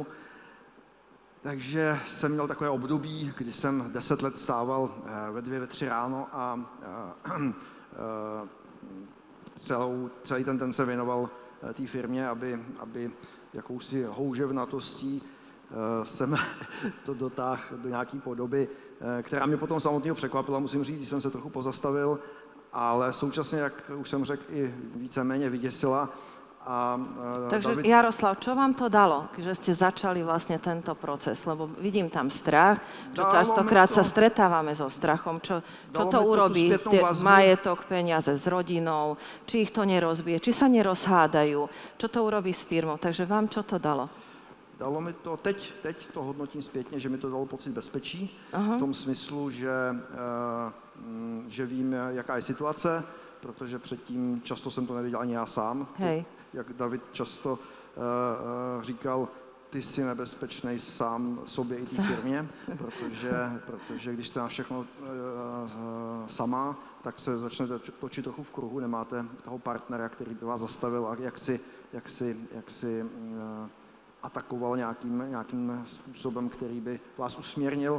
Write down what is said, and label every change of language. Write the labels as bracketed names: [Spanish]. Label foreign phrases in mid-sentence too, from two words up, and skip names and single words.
[Czech] Takže jsem měl takové období, kdy jsem 10 let stával ve 2, ve 3 ráno a celý ten den se věnoval té firmě, aby jakousi houževnatostí jsem to dotáhl do nějaké podoby, která mě potom samotného překvapila, musím říct, když jsem se trochu pozastavil, ale současně, jak už jsem řekl, i víceméně vyděsila. [Slovak] Takže Jaroslav, čo vám to dalo, že ste začali vlastne tento proces? Lebo vidím tam strach, že častokrát sa stretávame so strachom. Čo to urobí? Majetok, peniaze s rodinou, či ich to nerozbije, či sa nerozhádajú, čo to urobí s firmou. Takže vám čo to dalo? Dalo mi to, [Czech] teď to hodnotím zpětně, že mi to dalo pocit bezpečí, v tom smyslu, že vím, jaká je situace, protože předtím často jsem to nevěděl ani já sám. Hej. Jak David často říkal, ty jsi nebezpečnej sám sobě i té firmě, protože když jste na všechno sama, tak se začnete točit trochu v kruhu, nemáte toho partnera, který by vás zastavil a jak si atakoval nějakým způsobem, který by vás usměrnil.